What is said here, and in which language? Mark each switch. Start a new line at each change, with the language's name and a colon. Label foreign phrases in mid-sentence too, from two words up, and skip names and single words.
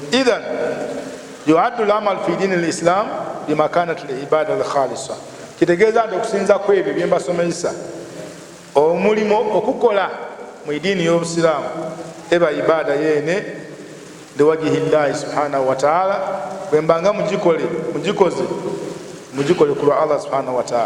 Arabic: إذن يعد العمل في دين الإسلام بمكانة العبادة الخالصة.
Ganda: kitegeeza nti okusinza ku ebyo bye mbasomesa omulimo okukola mu idiini y'obusiraamu eba ibaada yeene
Arabic: لوجه الله سبحانه وتعالى,
Ganda: bwe mbanga mugikole ku lwa Allah
Arabic: سبحانه وتعالى.